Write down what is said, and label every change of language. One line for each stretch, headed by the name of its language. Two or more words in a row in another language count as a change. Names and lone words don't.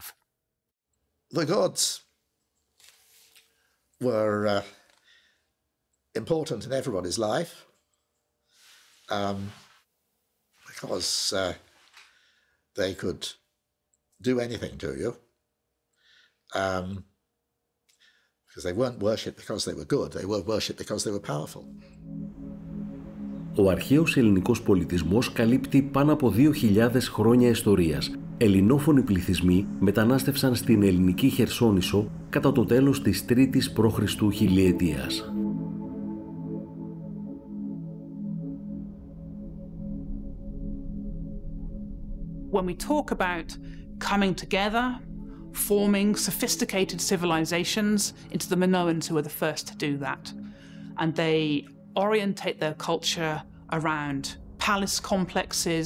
English: The gods were important in everybody's life because they could do anything to you. Because they weren't worshipped because they were good, they were worshipped because they were powerful.
Greek: Ο αρχαίος ελληνικός πολιτισμός καλύπτει πάνω από 2.000 χρόνια ιστορίας. Ελληνόφωνοι πληθυσμοί μετανάστευσαν στην ελληνική Χερσόνησο κατά το τέλος της 3ης π.Χ. χιλιετίας.
English: When we talk about coming together, forming sophisticated civilizations, it's the Minoans who are the first to do that. And they orientate their culture around palace complexes.